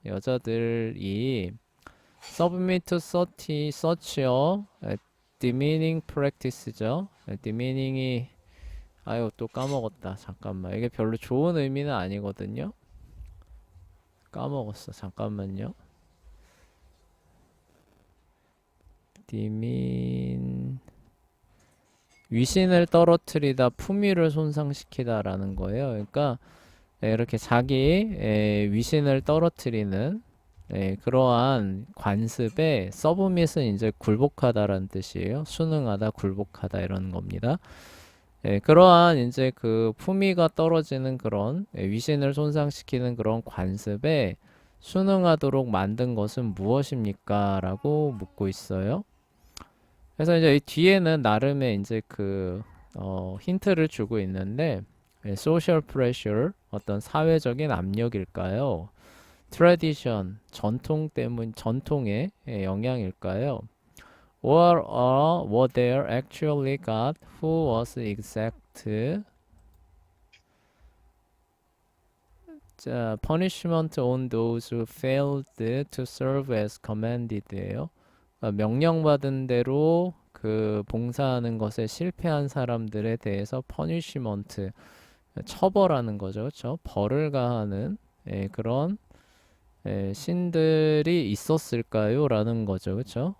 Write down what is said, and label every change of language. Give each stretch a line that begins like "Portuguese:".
Korean: 여자들이
English: submit to such a demeaning practice죠.
Korean: demeaning이 아유 또 까먹었다. 잠깐만. 이게 별로 좋은 의미는 아니거든요. 까먹었어. 잠깐만요. demean 위신을 떨어뜨리다, 품위를 손상시키다라는 거예요. 그러니까 이렇게 자기 위신을 떨어뜨리는 그러한 관습에 서브밋은 이제 굴복하다라는 뜻이에요. 순응하다, 굴복하다 이런 겁니다. 그러한 이제 그 품위가 떨어지는 그런 위신을 손상시키는 그런 관습에 순응하도록 만든 것은 무엇입니까? 라고 묻고 있어요. 그래서 이제 이 뒤에는 나름의 이제 그 힌트를 주고 있는데
English: social pressure
Korean: 어떤 사회적인 압력일까요? tradition 전통의 영향일까요?
English: Or were there actually God who was exact 자, punishment on those who failed to serve as commanded예요.
Korean: 명령받은 대로 그 봉사하는 것에 실패한 사람들에 대해서 punishment 처벌하는 거죠. 그렇죠? 벌을 가하는 그런 신들이 있었을까요? 라는 거죠. 그렇죠?